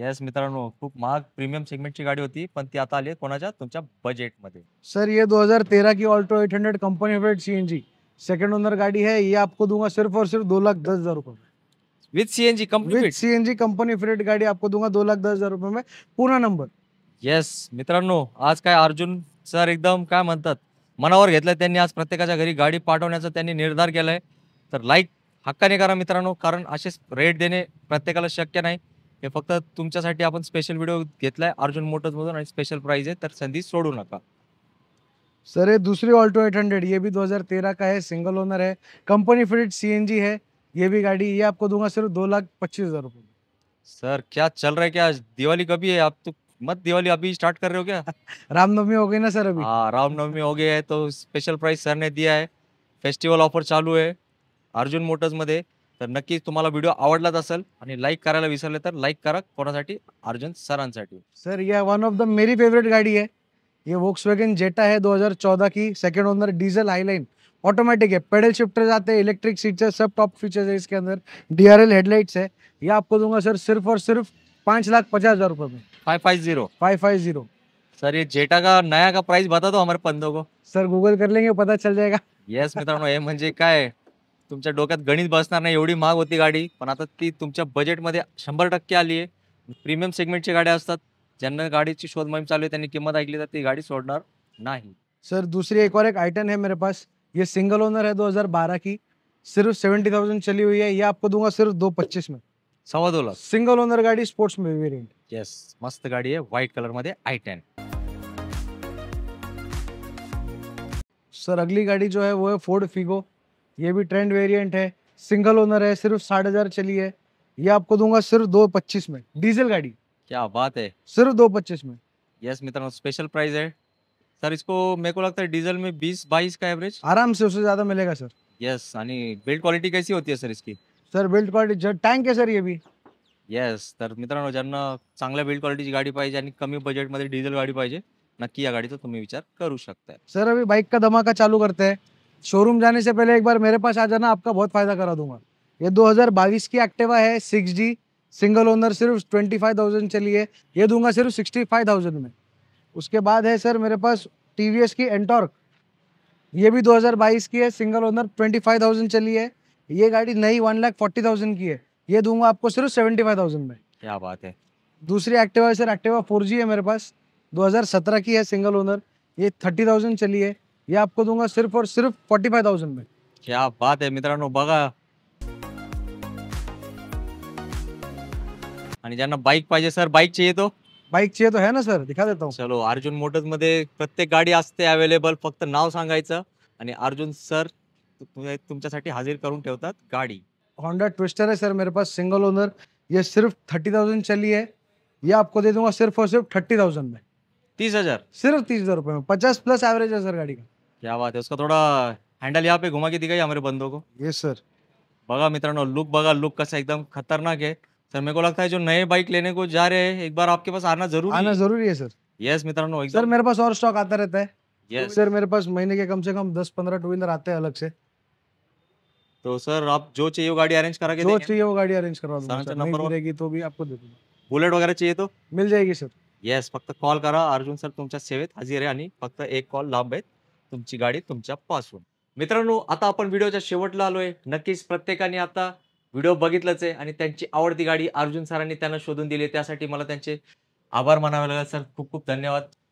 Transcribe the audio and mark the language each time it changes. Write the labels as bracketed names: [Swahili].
[Marathi] Yes मित्रांनो, खूप महाग प्रीमियम सेगमेंटची गाडी होती, पण ती आता आली आहे कोणाच्या? तुमच्या बजेटमध्ये. [Hindi] सर ये 2013 की Alto 800 company fade CNG second owner गाड़ी है, ये आपको दूंगा सिर्फ और सिर्फ 2,10,000 रुपए में. [English] With CNG with complete? [Hindi] CNG company fade गाड़ी आपको दूंगा 2,10,000 रुपए में, पूरा नंबर. [Marathi] येस मित्रांनो, आज काय अर्जुन सर एकदम काय म्हणतात, मनावर घेतलंय त्यांनी. आज प्रत्येकाच्या घरी गाडी पाठवण्याचा त्यांनी निर्धार केलाय. तर लाईक हक्काने करा मित्रांनो, कारण असेच रेट देणे प्रत्येकाला शक्य नाही. हे फक्त तुमच्यासाठी आपण स्पेशल व्हिडिओ घेतलाय अर्जुन मोटर्स मधून, आणि स्पेशल प्राइस आहे, तर संधी सोडू नका. [Hindi] सर ये दूसरी ऑल्टो 800, ये भी 2013 का है, सिंगल ओनर है, कंपनी फिटेड सीएनजी है, ये भी गाड़ी, ये आपको दूंगा सिर्फ 2,25,000 रुपए में. सर क्या चल रहा है, क्या दिवाली कभी है? आप तो मत दिवाली अभी स्टार्ट कर रहे हो क्या? रामनवमी हो गई ना सर अभी. हाँ, रामनवमी हो गई है तो स्पेशल प्राइस सर ने दिया है. [Marathi] फेस्टिवल ऑफर चालू आहे अर्जुन मोटर्स मध्ये. तर नक्कीच तुम्हाला व्हिडिओ आवडलाच असेल, आणि लाईक करायला विसरले तर लाईक करा. कोणासाठी? अर्जुन सरांसाठी. [Hindi] सर ये वन ऑफ द मेरी फेवरेट गाड़ी है, ये वोक्सवैगन जेटा है 2014 की, second owner, diesel highline, automatic है, पेडल शिफ्टर आते हैं, इलेक्ट्रिक सीट्स है, सब टॉप फीचर्स है इसके अंदर, डीआरएल हेडलाइट्स है. ये आपको दूंगा सर सिर्फ और सिर्फ 5,50,000 रुपए में. 550? 550. सर ये जेटा का नया का प्राइस बता दो हमारे बंदों को. सर गूगल कर लेंगे, पता चल जाएगा. [Marathi] येस मित्रांनो, हे म्हणजे काय, तुमच्या डोक्यात गणित बसणार नाही, एवढी महाग होती गाडी, पण आता ती तुमच्या बजेटमध्ये 100% आली आहे. प्रीमियम सेगमेंटची गाड्या असतात, ज्यांना गाडीची शोध मोहीम चालू आहे त्यांनी किंमत ऐकली तर ती गाडी सोडणार नाही. [Hindi] सर दूसरी एक और एक आइटन है मेरे पास, ये सिंगल ओनर है 2012 की, सिर्फ 70,000 चली हुई है, ये आपको दूंगा सिर्फ 2,25 में. 2.25 लाख? सिंगल ओनर गाड़ी, स्पोर्ट्स में वेरिएंट. [Marathi] येस, मस्त गाडी आहे, व्हाईट कलर मध्ये i10. [Hindi] सर अगली गाड़ी जो है वो है फोर्ड फिगो, ये भी ट्रेंड वेरिएंट है, सिंगल ओनर है, सिर्फ 60,000 चली है, ये आपको दूंगा सिर्फ 2,25 में, डीजल गाड़ी, क्या बात है. सिर्फ 2,25 में. यस मित्रांनो, स्पेशल प्राइस है. सर इसको मेरे को लगता है डीजल में 20-22 का एवरेज. आराम से, उससे ज्यादा मिलेगा सर. यस, आणि बिल्ड क्वालिटी कैसी होती है सर इसकी? सर बिल्ड क्वालिटी टैंक है सर ये भी. [Marathi] येस, तर मित्रांनो, ज्यांना चांगल्या बिल्ड क्वालिटीची गाडी पाहिजे आणि कमी बजेटमध्ये डिझेल गाडी पाहिजे, नक्की या गाडीचा तुम्ही विचार करू शकता. [Hindi] सर अभी बाइक का धमाका चालू करते हैं, शोरूम जाने से पहले एक बार मेरे पास आ जाना, आपका बहुत फायदा करा दूंगा. ये 2022 की एक्टिवा है 6G, सिंगल ओनर, सिर्फ 25,000 चली है, ये दूंगा सिर्फ 65,000 में. उसके बाद है सर मेरे पास टीवीएस की एंटॉर्क, ये भी 2022 की है, सिंगल ओनर, 25,000 चली है, ये गाड़ी नई 1,40,000 की है, ये दूंगा आपको सिर्फ 75,000 में. क्या बात है. दूसरी एक्टिवा है सर, एक्टिवा 4G है मेरे पास, 2017 की है, सिंगल ओनर, ये 30,000 चली है, ये आपको दूंगा सिर्फ और सिर्फ 45,000 में. [Marathi] क्या बात आहे मित्रांनो, बघा. आणि ज्यांना बाईक पाहिजे, [Hindi] सर बाईक चाहिए तो? बाइक चाहिए तो है ना सर, दिखा देता हूँ. [Marathi] चलो, अर्जुन मोटर्स मध्ये प्रत्येक गाडी असते अवेलेबल. फक्त नाव सांगायचं आणि अर्जुन सर तुमच्यासाठी हाजीर करून ठेवतात गाडी. [Hindi] होंडा ट्विस्टर है सर मेरे पास, सिंगल ओनर, ये सिर्फ 30,000 चली है, ये आपको दे दूंगा सिर्फ और सिर्फ 30,000 में. 30,000? सिर्फ 30,000 रुपए में, 50 प्लस एवरेज है सर गाड़ी का. क्या बात है. उसका थोड़ा हैंडल यहाँ पे घुमा के दिखाइए हमारे बंदों को. ये सर. [Marathi] बघा मित्रांनो, लुक बघा, लुक कसा एकदम खतरनाक है. [Hindi] सर मेरे को लगता है जो नए बाइक लेने को जा रहे हैं, एक बार आपके पास आना जरूरी आना है. जरूरी है सर. [Marathi] यस मित्रांनो, [Hindi] सर एकदम. मेरे पास और स्टॉक आता रहता है. यस. सर मेरे पास महीने के कम से कम 10-15 टू व्हीलर आते हैं अलग से, तो सर आप जो चाहिए वो गाड़ी अरेंज करा के जो देंगे. चाहिए वो गाड़ी अरेंज करवा दूंगा [Marathi] सरांचा [Hindi] सर, नहीं [Marathi] नंबर [Hindi] मिलेगी तो भी आपको दे दूंगा, बुलेट वगैरह चाहिए तो मिल जाएगी सर. [Marathi] येस, फक्त कॉल करा. अर्जुन सर तुमच्या सेवेत हजर आहे, आणि फक्त एक कॉल लांब आहे तुमची गाडी तुमच्यापासून. मित्रांनो, आता आपण व्हिडिओच्या शेवटला आलोय. नक्कीच प्रत्येकाने आता व्हिडिओ बघितलाच आहे आणि त्यांची आवडती गाडी अर्जुन सरांनी त्यांना शोधून दिली आहे. त्यासाठी मला त्यांचे आभार मानावे लागेल. सर खूप खूप धन्यवाद.